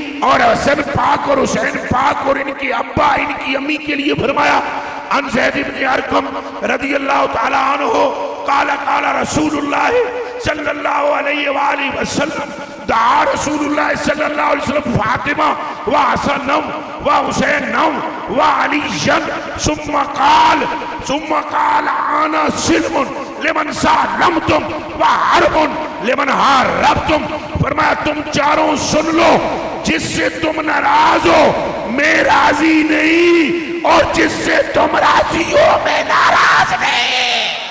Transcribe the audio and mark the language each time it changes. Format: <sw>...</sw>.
<ur>اور حسن پاک اور حسین پاک اور ان کے ابا ان کی امی کے لیے فرمایا</ur> <ar>عن زید بن ارقم رضی اللہ تعالیٰ عنہ قال قال رسول اللہ صلی اللہ علیہ وآلہ وسلم دعا رسول اللہ صلی اللہ علیہ وسلم فاطمہ و حسنم وحسینا وعلیا ثم قال انا سلم لمن سالمتم وحرب لمن حاربتم.</ar> <ur>فرمایا تم چاروں سن لو، جس سے تم ناراض ہو میں راضی نہیں، اور جس سے تم راضی ہو میں ناراض نہیں.</ur>